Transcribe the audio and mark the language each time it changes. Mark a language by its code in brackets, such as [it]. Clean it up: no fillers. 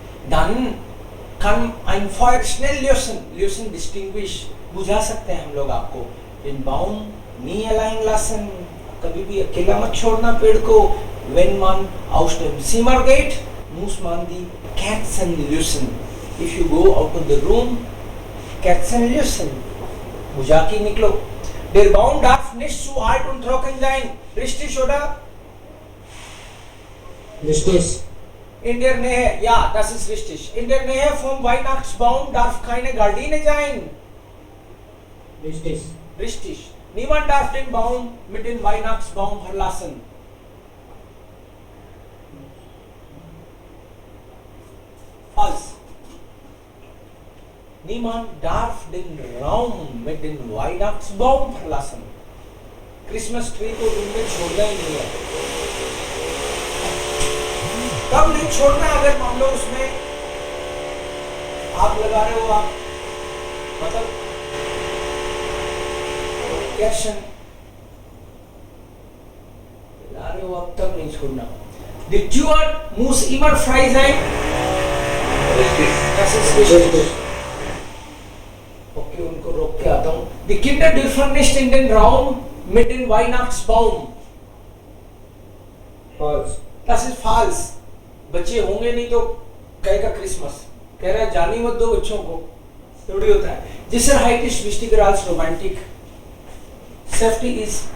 [de] Dann kann ein Feuer schnell lösen, distinguish, [hi] बुझा सकते हैं हम लोग आपको। [de] Den Baum nie allein lassen, [hi] कभी भी अकेला मत छोड़ना पेड़ को। [de] Wenn man aus dem Zimmer geht, muss man die Kerzen lösen. [en] If you go out of the room, [de] Kerzen lösen, [hi] बुझा के निकलो। [de] Der Baum darf nicht zu alt und trocken sein. Richtig, oder? Richtig. In der Nähe, ja, das ist richtig. In der Nähe vom Weihnachtsbaum darf keine Gardine sein. Richtig. Richtig. Niemand darf den Baum mit dem Weihnachtsbaum verlassen. Falsch. Niemand darf den Raum mit dem Weihnachtsbaum verlassen. [hi] Christmas tree को room में छोड़ना ही नहीं है। कब नहीं छोड़ना? अगर मान लो उसमें आग लगा रहे हो आप, मतलब कैशन अरे वो अब तक नहीं छोड़ना। [de] The Tuer muss immer frei sein. Richtig. Das ist richtig. [hi] Okay, उनको रोक के आता हूँ। [de] Die Kinder dürfen nicht in den Raum mit dem Weihnachtsbaum. [en] False. [de] Das ist false. [hi] बच्चे होंगे नहीं तो कहेगा क्रिसमस, कह रहा है जानी मत दो बच्चों को, थोड़ी होता है। [de] Sicherheit ist wichtiger als Romantik. [en] Safety is